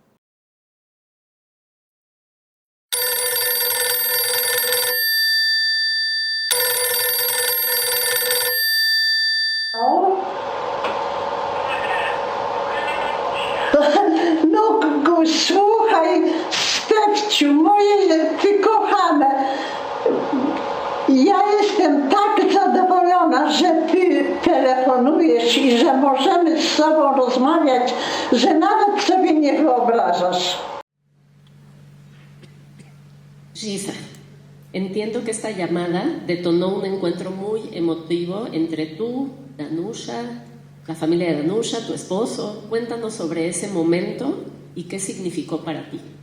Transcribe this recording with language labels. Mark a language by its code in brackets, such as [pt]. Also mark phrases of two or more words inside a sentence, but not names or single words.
[pl] No słuchaj, Stefciu, moje ty kochane, ja jestem tak zadowolona, że ty telefonujesz i że możemy z sobą rozmawiać, że nawet sobie nie wyobrażasz. [es] Gisa, entiendo que esta llamada detonó un encuentro muy emotivo entre tú, Danusha, la familia de Danusha, tu esposo. Cuéntanos sobre ese momento y qué significó para ti.